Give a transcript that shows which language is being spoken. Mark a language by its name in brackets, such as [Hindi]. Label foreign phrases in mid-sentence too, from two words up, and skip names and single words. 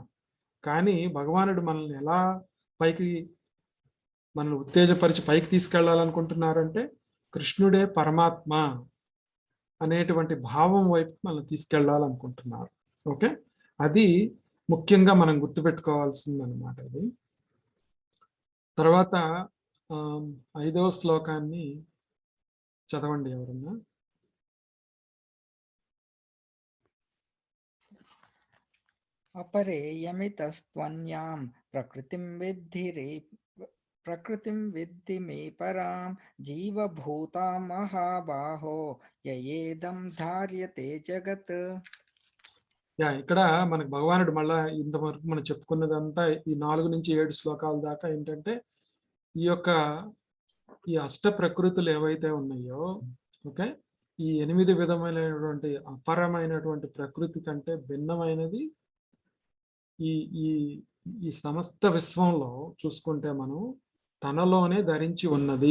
[Telugu] కానీ భగవానుడు మనల్ని ఎలా పైకి మనల్ని ఉత్తేజపరిచి పైకి తీసుకెళ్లాలనుకుంటున్నారంటే కృష్ణుడే పరమాత్మ అనేటువంటి భావం వైపు మనం తీసుకెళ్లాలనుకుంటున్నారు. ఓకే, అది ముఖ్యంగా మనం గుర్తుపెట్టుకోవాల్సింది అనమాట ఇది. తర్వాత 5వ శ్లోకాన్ని చదవండి ఎవరన్నా. [Sanskrit] अपरेयमितस्त्वन्यां प्रकृतिं विद्धि मे परां जीवभूतां महाबाहो ययेदं धार्यते जगत्. [Telugu] ఇక్కడ మనకు భగవానుడు మళ్ళా ఇంతవరకు మనం చెప్పుకున్నదంతా ఈ 4 నుంచి 7 శ్లోకాల దాకా ఏంటంటే ఈ యొక్క ఈ అష్ట ప్రకృతులు ఏవైతే ఉన్నాయో, ఓకే, ఈ 8 విధమైనటువంటి అపరమైనటువంటి ప్రకృతి కంటే భిన్నమైనది ఈ ఈ ఈ సమస్త విశ్వంలో చూసుకుంటే మనం తనలోనే ధరించి ఉన్నది.